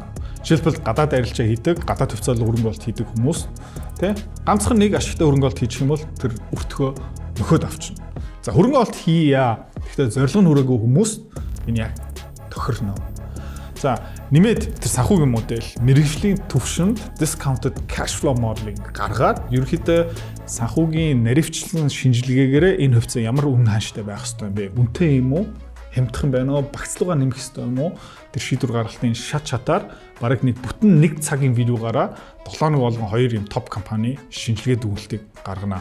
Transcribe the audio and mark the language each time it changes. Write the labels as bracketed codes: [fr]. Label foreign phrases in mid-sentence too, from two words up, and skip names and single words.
[mn] Жишээлбэл гадаад арилжаа хийдэг, гадаад төвцөөл хөрөнгө оолт хийдэг хүмүүс тий ганцхан нэг ашигтай хөрөнгө оолт хийчих юм бол тэр өртгөө нөхөд авчна. За хөрөнгө оолт хийя. Гэхдээ зорилго нь хүрээгүй хүмүүс энэ яг тохирно. За нэмээд тэр санхүүгийн модель мэргэжлийн төвшөнд [en] discounted cash flow modeling [mn] гаргаад ерөнхийдөө санхүүгийн наривчлан шинжилгээгээр энэ хувьцаа ямар үнэ хааштай байх ёстой юм бэ? Үнэтэй юм уу? Хямдхан байна уу? Багцлуугаа нэмэх ёстой юм уу? Тэр шийдвэр гаргалтын шат шатаар бараг нэг бүтэн нэг цагийн видеогаараа 7 хоног болгон 2 юм топ компани шинжилгээ дүгнэлтийг гаргана.